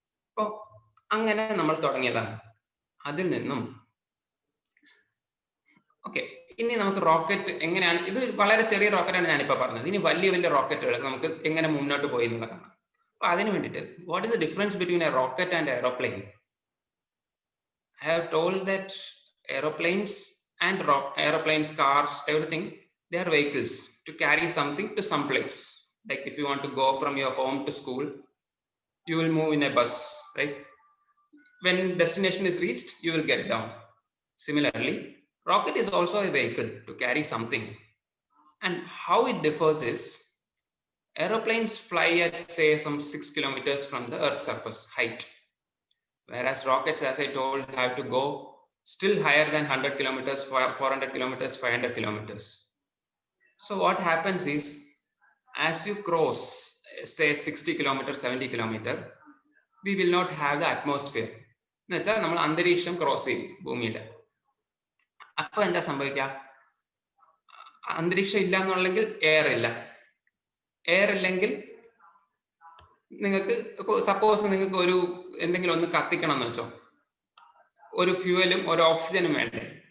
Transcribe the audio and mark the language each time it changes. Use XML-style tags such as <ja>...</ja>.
<ml>അപ്പോൾ അങ്ങനെ നമ്മൾ തുടങ്ങിയതാണ്. അതിൽ നിന്നും ഓക്കെ, ഇനി നമുക്ക് റോക്കറ്റ് എങ്ങനെയാണ്, ഇത് വളരെ ചെറിയ റോക്കറ്റാണ് ഞാനിപ്പോൾ പറഞ്ഞത്. ഇനി വലിയ വലിയ റോക്കറ്റുകൾ നമുക്ക് എങ്ങനെ മുന്നോട്ട് പോയി എന്നുള്ളതാണ്. അപ്പൊ അതിന് വേണ്ടിയിട്ട്</ml> <en>What is the difference between a rocket and aeroplane? I have told that aeroplanes and aeroplanes, cars, everything, they are vehicles to carry something to some place. Like if you want to go from your home to school, you will move in a bus, right? When destination is reached, you will get down. Similarly, rocket is also a vehicle to carry something. And how it differs is, aeroplanes fly at say some 6 kilometers from the Earth's surface height, whereas rockets, as I told, have to go still higher than 100 kilometers, 400 kilometers, 500 kilometers. So what happens is, as you cross say 60 kilometers, 70 kilometers, we will not have the atmosphere.</en> <ml>എന്ന് വെച്ചാൽ നമ്മൾ അന്തരീക്ഷം cross ചെയ്യും ഭൂമിയുടെ. അപ്പൊ എന്താ സംഭവിക്കുക? അന്തരീക്ഷം ഇല്ല എന്നുണ്ടെങ്കിൽ എയർ ഇല്ല. എയർ ഇല്ലെങ്കിൽ നിങ്ങൾക്ക് ഇപ്പോൾ സപ്പോസ് നിങ്ങൾക്ക് ഒരു എന്തെങ്കിലും ഒന്ന് കത്തിക്കണം എന്ന് വെച്ചോ, ഒരു ഫ്യൂവലും ഒരു ഓക്സിജനും വേണ്ടേ?</ml>